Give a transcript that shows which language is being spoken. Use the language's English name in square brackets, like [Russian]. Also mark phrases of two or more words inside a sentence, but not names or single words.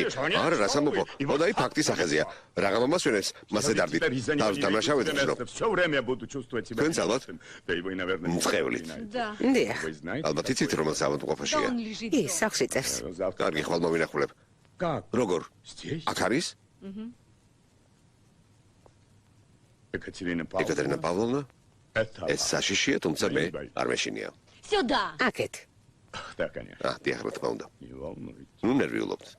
[Georgian] არა, რა სამოფო. მოდაი ფაქტი სახეზეა. რა გამომასვენებს, მასე დარდით. თავს დამნაშავეთ ვზნო. [Russian] Все время буду чувствовать себя. [Georgian] თქვენც ალბათ [Russian] Да и вы, наверное, [Georgian] მწყევლით. [Russian] Да. [Georgian] დიახ. [Russian] Вы знаете, [Georgian] ალბათ იცით რომელს [Russian] Да [Georgian] ავადმყოფაშია. [Russian] он лежит. [Georgian] ის სახლში წერს. [Russian] завтра... [Georgian] კარგი, ხვალ მოვინახულებ. [Russian] Как? [Georgian] როგორ? [Russian] Здесь? [Georgian] აქ არის? [Russian] Екатерина [Georgian] ეკატერინა [Russian] Павловна. [Georgian] პავლოვნა? [Russian] Это [Georgian] ეს საშიშია, თუმცა მე არ მეშინია. [Russian] Сюда. [Georgian] აქეთ. [Russian] Да, конечно. [Georgian] დიახ, რა თქმა უნდა. [Russian] Не волнуйтесь. [Georgian] ნუ ნერვიულობთ.